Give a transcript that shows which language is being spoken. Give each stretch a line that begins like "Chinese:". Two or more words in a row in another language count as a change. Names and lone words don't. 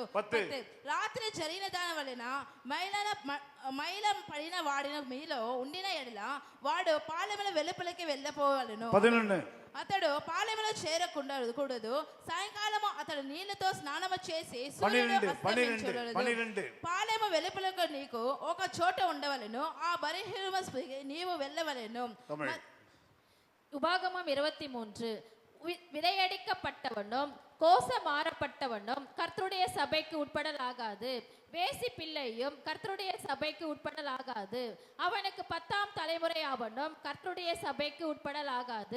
Telugu: రాత్రి జరిగిన దాని వలన మైలం పడిన వాడిన మీలో ఉండిన ఎడల వాడు పాలెముల వెలుపలికి వెళ్ళపోవలను. అతడు పాలెములో చేరకూడదు. సాయంకాలము అతడు నీళ్లతో స్నానము చేసి పాలెము వెలుపలకు నీకు ఒక చోట ఉండవలను. ఆ బరిహిమ నీవు వెళ్ళవలను.
Tamil: உபாகமம் 23 விதையடிக்கப்பட்டவனும் கோச மாறப்பட்டவனும் கர்த்தருடைய சபைக்கு உட்படலாகாது. வேசி பிள்ளையும் கர்த்தருடைய சபைக்கு உட்படலாகாது. அவனுக்கு 10ஆம் தலைமுறை அவனும் கர்த்தருடைய சபைக்கு உட்படலாகாது.